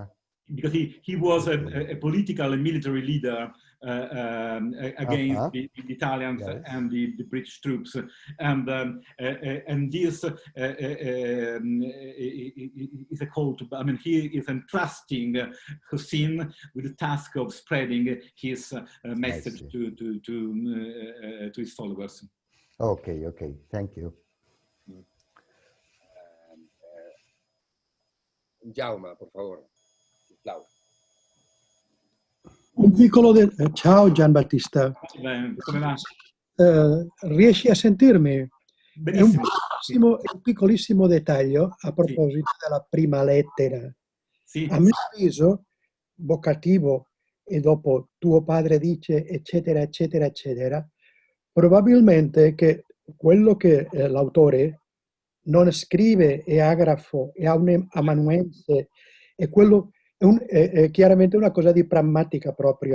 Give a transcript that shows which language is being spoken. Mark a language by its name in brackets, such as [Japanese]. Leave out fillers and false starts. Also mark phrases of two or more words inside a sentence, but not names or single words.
[English] Because he was a political and military leader against the Italians and the British troops, and this is a call to. I mean, he is entrusting Hussein with the task of spreading his message to his followers. Okay, thank you. [Spanish] Jaume, por favor. [Italian] Un piccolo Ciao Giambattista. Come va? Riesci a sentirmi? Benissimo. È un piccolissimo dettaglio a proposito della prima lettera. Sì. A mio avviso, vocativo e dopo tuo padre dice eccetera eccetera eccetera, probabilmente che quello che l'autore non scrive è agrafo, è amanuense, e quello è chiaramente una cosa di prammatica proprio.